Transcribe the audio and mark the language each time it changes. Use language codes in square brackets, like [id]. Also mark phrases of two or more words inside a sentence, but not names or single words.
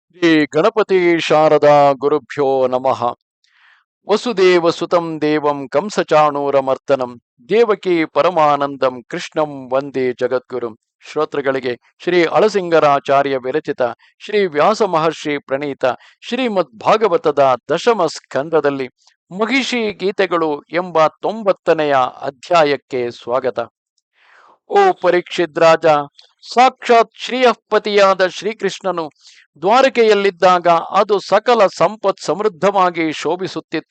[sa] ಶ್ರೀ ಗಣಪತಿ ಶಾರದಾ ಗುರುಭ್ಯೋ ನಮಃ. ವಸುದೇವ ಸುತಂ ದೇವಂ ಕಂಸಚಾಣೂರಮರ್ದನಂ ದೇವಕಿ ಪರಮಾನಂದಂ ಕೃಷ್ಣಂ ವಂದೇ ಜಗದ್ಗುರುಂ. [kn] ಶ್ರೋತೃಗಳಿಗೆ ಶ್ರೀ ಅಳಸಿಂಗರಾಚಾರ್ಯ ವಿರಚಿತ ಶ್ರೀ ವ್ಯಾಸ ಮಹರ್ಷಿ ಪ್ರಣೀತ ಶ್ರೀಮದ್ ಭಾಗವತದ ದಶಮ ಸ್ಕಂದದಲ್ಲಿ ಮಹಿಷಿ ಗೀತೆಗಳು ಎಂಬ 90ನೆಯ ಅಧ್ಯಾಯಕ್ಕೆ ಸ್ವಾಗತ. ಓ ಪರೀಕ್ಷಿತ್ ರಾಜ, ಸಾಕ್ಷಾತ್ ಶ್ರೀಯಃಪತಿಯಾದ ಶ್ರೀಕೃಷ್ಣನು ದ್ವಾರಕೆಯಲ್ಲಿದ್ದಾಗ ಅದು ಸಕಲ ಸಂಪತ್ ಸಮೃದ್ಧವಾಗಿ ಶೋಭಿಸುತ್ತಿತ್ತು.